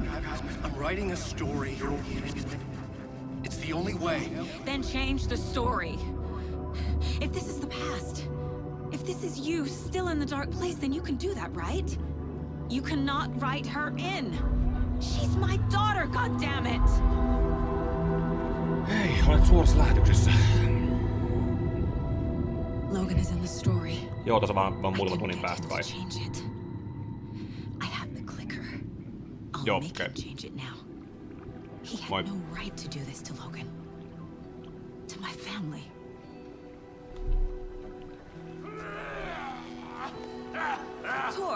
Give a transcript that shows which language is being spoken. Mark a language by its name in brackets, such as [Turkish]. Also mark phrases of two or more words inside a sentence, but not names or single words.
[English] I'm writing a story. It's the only way. Then change the story. If this is the past, if this is you still in the dark place, then you can do that, right? You cannot write her in. She's my daughter, goddammit! [Finnish] Hei, olet suorassa lähetyksessä. [English] Logan is in the story. [Finnish] Joo, tässä vaan muutaman tunnin päästä kai. [English] Change it. I have the clicker. I'll [Finnish] Joo, [English] make him change it now. He had no right to do this to Logan. To my family. Tor!